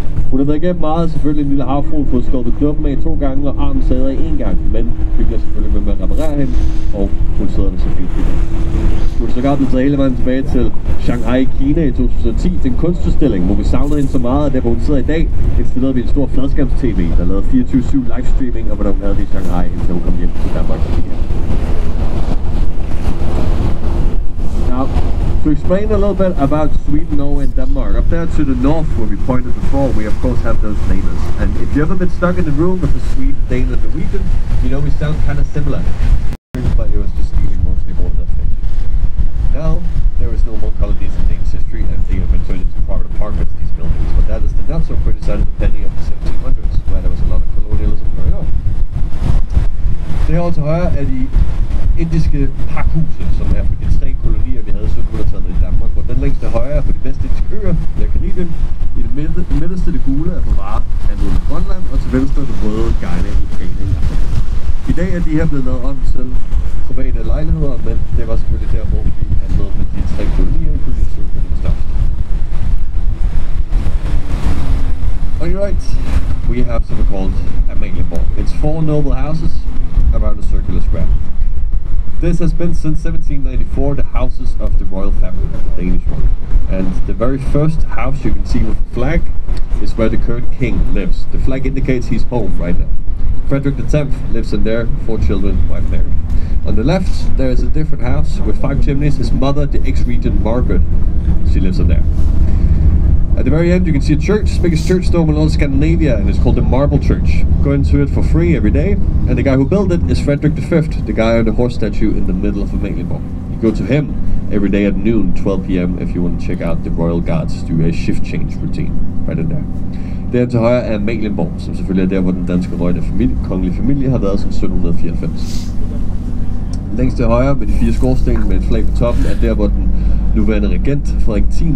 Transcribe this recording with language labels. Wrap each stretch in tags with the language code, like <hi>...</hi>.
<da>Hun har været igennem meget, selvfølgelig en Lille Havfrue, fået skubbet knoppen af 2 gange og armen sader i 1 gang, men vi bliver selvfølgelig med at reparere hende, og hun sidder der så fint. Hun er sågar blevet taget hele vejen tilbage til Shanghai i Kina i 2010 til en kunstudstilling, hvor vi savnede hende så meget, at der hvor hun sidder i dag, installerede vi en stor fladskærms-tv, der lavede 24/7 livestreaming af hvordan hun havde det i Shanghai, indtil hun kom hjem til Danmark igen.</da> <en>Now, to explain a little bit about Sweden, Norway and Denmark, up there to the north where we pointed before, we of course have those neighbors. And if you've ever been stuck in the room with a Swede, Dane and Norwegian, you know we sound kind of similar. But it was just stealing mostly all of that fish. Now, there is no more colonies in Danish history, and they have been turned into private apartments, these buildings. But that is the not so pretty side of the penny of the 1700s, where there was a lot of colonialism going on.</en> <da>Derovre til højre er de indiske pakhuse, som er for de 3 kolonier, vi havde i 1700-tallet i Danmark. Og den længste højre er for de vestindiske øer, der er Karibien. I det midterste det gule er for Vare, handlet i Grønland, og til venstre det røde Guyana i Ghana i Afrika. I dag er de her blevet lavet om til private lejligheder, men det var selvfølgelig der, hvor vi handlede med de 3 kolonier i kolonitiden, det var størst.</da> <en>On your right, we have something called Amalienborg. It's 4 noble houses around a circular square. This has been since 1794 the houses of the royal family, the Danish one. And the very first house you can see with the flag is where the current king lives. The flag indicates he's home right now. Frederick X lives in there, 4 children, wife Mary. On the left, there is a different house with 5 chimneys. His mother, the ex-regent Margaret, she lives in there. At the very end, you can see a church, biggest church dome in all Scandinavia, and it's called the Marble Church. Go into it for free every day, and the guy who built it is Frederick V, the guy on the horse statue in the middle of Amalienborg. You go to him every day at noon, 12 p.m. if you want to check out the royal guards do a shift change routine right in there.</en> <da>Der til højre er Amalienborg, som selvfølgelig er der, hvor den danske kongelige familie har været siden 1794. Længst til højre med de 4 skorsten med et flag på toppen er der, hvor den nuværende regent Frederik 10.</da>